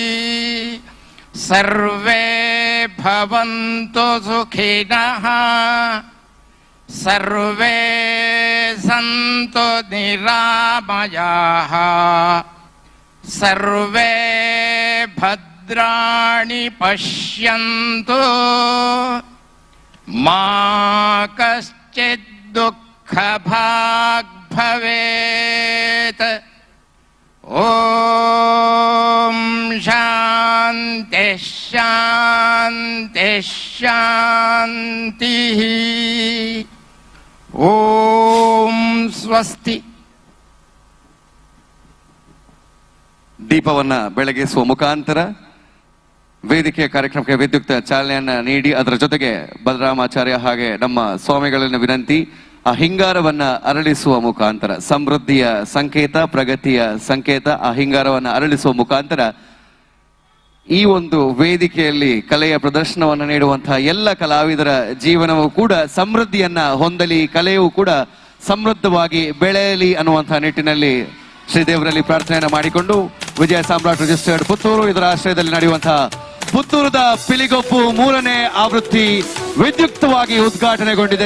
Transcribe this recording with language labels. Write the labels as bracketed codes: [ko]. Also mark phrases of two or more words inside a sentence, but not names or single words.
[sa] सर्वे भवन्तु सुखिनः सर्वे सन्तु निरामयाः सर्वे भद्राणि पश्यन्तु मा कश्चित् दुःखभाग् भवेत्। ॐ शान्ति शान्ति शान्तिः। ॐ स्वस्ति। [kn] ದೀಪವನ್ನ ಬೆಳಗಿಸುವ ಮುಖಾಂತರ ವೇದಿಕೆಯ ಕಾರ್ಯಕ್ರಮಕ್ಕೆ ವಿದ್ಯುಕ್ತ ಚಾಲನೆಯನ್ನ ನೀಡಿ ಅದರ ಜೊತೆಗೆ ಬಲರಾಮಾಚಾರ್ಯ ಹಾಗೆ ನಮ್ಮ ಸ್ವಾಮಿಗಳನ್ನ ವಿನಂತಿ ಆ ಹಿಂಗಾರವನ್ನ ಅರಳಿಸುವ ಮುಖಾಂತರ ಸಮೃದ್ಧಿಯ ಸಂಕೇತ, ಪ್ರಗತಿಯ ಸಂಕೇತ, ಆ ಹಿಂಗಾರವನ್ನ ಅರಳಿಸುವ ಮುಖಾಂತರ ಈ ಒಂದು ವೇದಿಕೆಯಲ್ಲಿ ಕಲೆಯ ಪ್ರದರ್ಶನವನ್ನು ನೀಡುವಂತಹ ಎಲ್ಲ ಕಲಾವಿದರ ಜೀವನವೂ ಕೂಡ ಸಮೃದ್ಧಿಯನ್ನ ಹೊಂದಲಿ, ಕಲೆಯೂ ಕೂಡ ಸಮೃದ್ಧವಾಗಿ ಬೆಳೆಯಲಿ ಅನ್ನುವಂತಹ ನಿಟ್ಟಿನಲ್ಲಿ ಶ್ರೀದೇವರಲ್ಲಿ ಪ್ರಾರ್ಥನೆಯನ್ನ ಮಾಡಿಕೊಂಡು ವಿಜಯ ಸಾಮ್ರಾಟ್ ರಿಜಿಸ್ಟರ್ಡ್ ಪುತ್ತೂರು ಇದರ ಆಶ್ರಯದಲ್ಲಿ ನಡೆಯುವಂತಹ ಪುತ್ತೂರದ ಪಿಲಿಗೊಪ್ಪು 3ನೇ ಆವೃತ್ತಿ ವಿದ್ಯುಕ್ತವಾಗಿ ಉದ್ಘಾಟನೆಗೊಂಡಿದೆ.